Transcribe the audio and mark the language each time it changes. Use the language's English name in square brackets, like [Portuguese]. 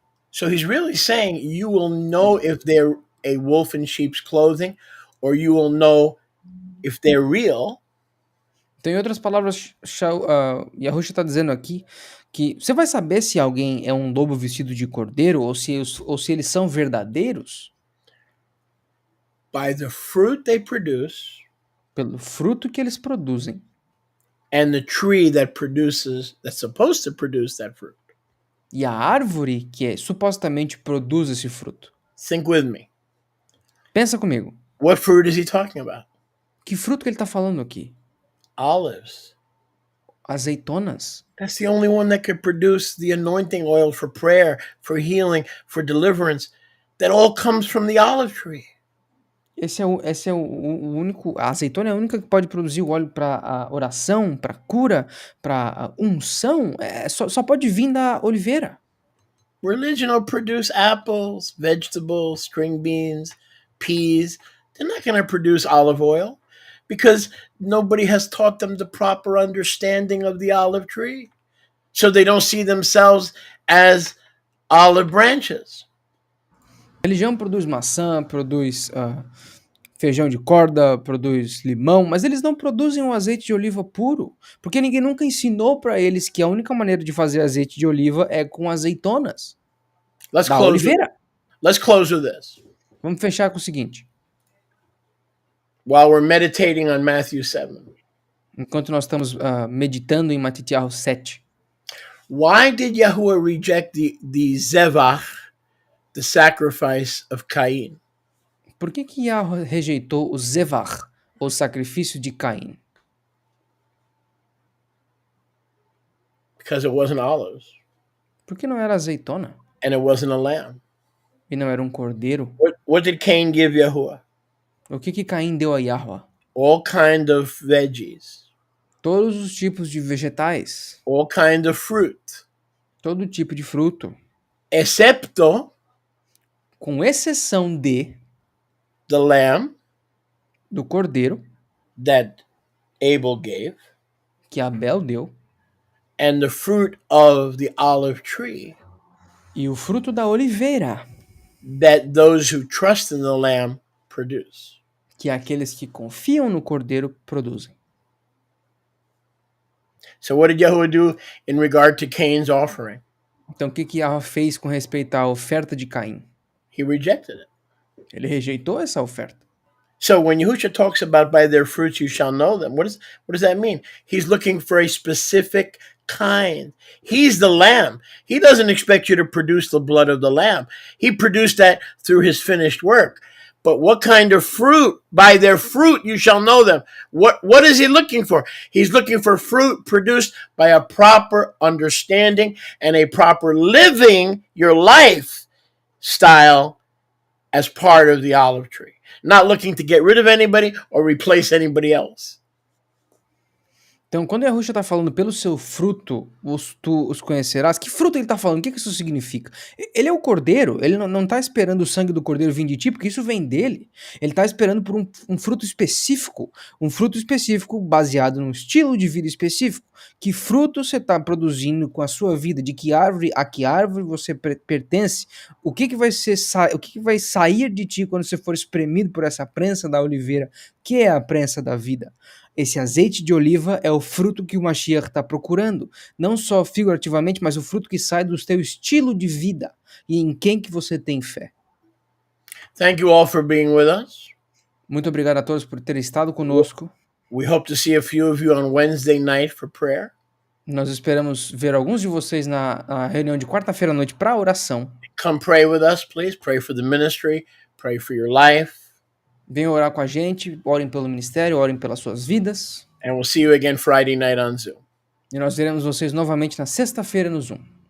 [English] So he's really saying you will know if they're a wolf in sheep's clothing, or you will know if they're real, [Portuguese] Então, em outras palavras, Yahusha está dizendo aqui que você vai saber se alguém é um lobo vestido de cordeiro ou se eles são verdadeiros [English] by the fruit they produce [Portuguese] pelo fruto que eles produzem [English] and the tree that's supposed to produce that fruit. [Portuguese] e a árvore que supostamente produz esse fruto. [English] Think with me. [Portuguese] Pensa comigo. [English] What fruit is he talking about? [Portuguese] Que fruto que ele está falando aqui? [English] Olives. [Portuguese] Azeitonas. [English] That's the only one that could produce the anointing oil for prayer, for healing, for deliverance. That all comes from the olive tree. [Portuguese] Esse é o único. A azeitona é a única que pode produzir o óleo para oração, para cura, para unção. Só pode vir da oliveira. [English] Religion will produce apples, vegetables, string beans, peas. They're not going to produce olive oil because nobody has taught them the proper understanding of the olive tree. So they don't see themselves as olive branches. [Portuguese] A religião produz maçã, produz feijão de corda, produz limão, mas eles não produzem um azeite de oliva puro, porque ninguém nunca ensinou para eles que a única maneira de fazer azeite de oliva é com azeitonas da oliveira. [English] Let's close with this. [Portuguese] Vamos fechar com o seguinte. [English] While we're meditating on Matthew 7. [Portuguese] Enquanto nós estamos meditando em Matitiahu 7. [English] Why did Yahuwah reject the zevach, the sacrifice of Cain? [Portuguese] Por que Yahweh rejeitou o zevach, o sacrifício de Caim? [English] Because it wasn't olives. [Portuguese] Porque não era azeitona. [English] And it wasn't a lamb. [Portuguese] E não era um cordeiro. [English] What did Cain give Yahuwah? [Portuguese] O que Caim deu a Yahweh? [English] All kind of veggies. [Portuguese] Todos os tipos de vegetais. [English] All kind of fruit. [Portuguese] Todo tipo de fruto. Excepto, com exceção de, [English] the lamb, [Portuguese] do cordeiro, [English] that Abel gave, [Portuguese] que Abel deu, [English] and the fruit of the olive tree, [Portuguese] e o fruto da oliveira, [English] that those who trust in the lamb produce. [Portuguese] Que aqueles que confiam no cordeiro produzem. [English] So what did Yahuwah do in regard to Cain's offering? [Portuguese] Então o que Yahweh fez com respeito à oferta de Caim? [English] He rejected it. [Portuguese] Ele rejeitou essa oferta. [English] So when Yahushua talks about by their fruits you shall know them, what does that mean? He's looking for a specific kind. He's the lamb. He doesn't expect you to produce the blood of the lamb. He produced that through his finished work. But what kind of fruit? By their fruit you shall know them. What is he looking for? He's looking for fruit produced by a proper understanding and a proper living your life style as part of the olive tree. Not looking to get rid of anybody or replace anybody else. [Portuguese] Então, quando Yahushua está falando pelo seu fruto, tu os conhecerás, que fruto ele está falando? O que isso significa? Ele é o cordeiro, ele não está esperando o sangue do cordeiro vir de ti, porque isso vem dele. Ele está esperando por um fruto específico baseado num estilo de vida específico. Que fruto você está produzindo com a sua vida? De que árvore a que árvore você pertence? O que vai sair de ti quando você for espremido por essa prensa da oliveira, que é a prensa da vida? Esse azeite de oliva é o fruto que o Mashiach está procurando. Não só figurativamente, mas o fruto que sai do teu estilo de vida e em quem que você tem fé. [English] Thank you all for being with us. [Portuguese] Muito obrigado a todos por terem estado conosco. [English] We hope to see a few of you on Wednesday night for prayer. [Portuguese] Nós esperamos ver alguns de vocês na reunião de quarta-feira à noite para oração. [English] Come pray with us, please. Pray for the ministry. Pray for your life. [Portuguese] Venham orar com a gente, orem pelo ministério, orem pelas suas vidas. [English] And we'll see you again Friday night on Zoom. [Portuguese] E nós veremos vocês novamente na sexta-feira no Zoom.